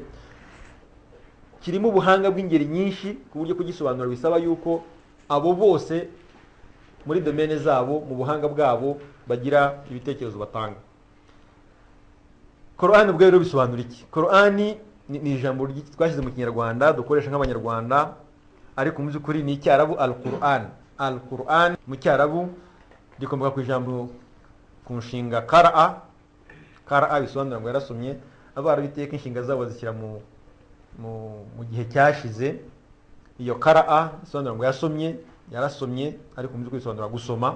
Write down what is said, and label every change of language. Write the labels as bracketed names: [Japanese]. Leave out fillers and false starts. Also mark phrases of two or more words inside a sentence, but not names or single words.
[Kinyarwanda] Kirimo ubuhanga bw'ingeri nyinshi ku buryo kugisobanura bisaba yuko abo bose muri domene zabo mu buhanga bwabo bagira ibitekerezo batanga. Qur'ani ubwo rero bisobanura iki? Qur'ani ni ijambo twashyize mu Kinyarwanda dukoresha nk'Abanyarwanda, ariko mu by'ukuri ni Icyarabu al-Qur'an. Al-Qur'an mu Cyarabu rikomoka ku ijambo ku nshinga qara'a. Qara'a bisobanura ngo yarasomye. Abarabiteka inshinga zabo zishyira mu gihe cyashize. Iyo qara'a bisobanura ngo yarasomye, ariko mu by'ukuri bisobanura gusoma.